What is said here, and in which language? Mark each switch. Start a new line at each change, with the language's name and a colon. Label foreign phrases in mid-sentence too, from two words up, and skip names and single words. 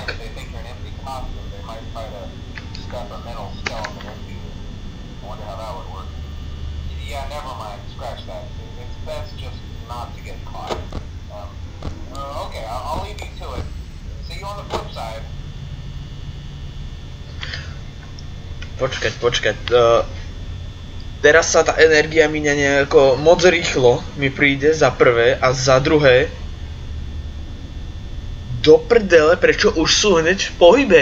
English: If they think you're an empty costume, they might try to stuff a metal skeleton into you. I wonder how that would work. Yeah, never mind. Scratch that. It's best just not to get caught. Okay, I'll leave you to it. See you on the flip side.
Slovak: Počkať. Teraz sa tá energia míňa nejako moc rýchlo, mi príde za prvé, a za druhé do prdele, prečo už sú hneď v pohybe.